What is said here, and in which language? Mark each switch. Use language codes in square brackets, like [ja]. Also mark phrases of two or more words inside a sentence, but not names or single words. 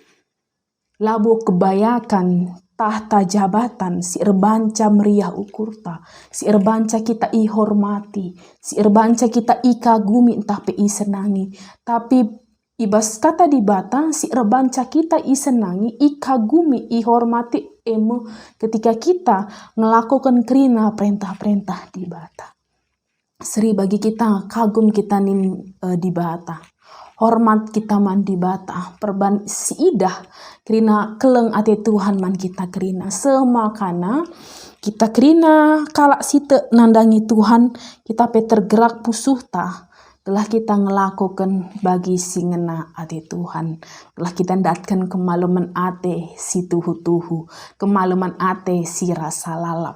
[btx] Labo kebayakan [id] tahta jabatan [btx] si erbanca meriah ukurta, si erbanca kita ihormati, si erbanca kita ikagumi entah pe isenangi. Tapi ibas kata di bata si erbanca kita isenangi, ikagumi, ihormati emo [id] ketika kita melakukan [btx] kerina perintah-perintah di bata. Seri bagi kita kagum kita nin di bata, hormat kita man di bata, perban siidah kerina keleng ate Tuhan man kita kerina semakana kita kerina kalak site nandangi Tuhan kita pe tergerak pusuh ta telah kita ngelakukan bagi singena ate Tuhan, telah kita datkan kemaluman ate si tuhu-tuhu, kemaluman ate si rasa lalap.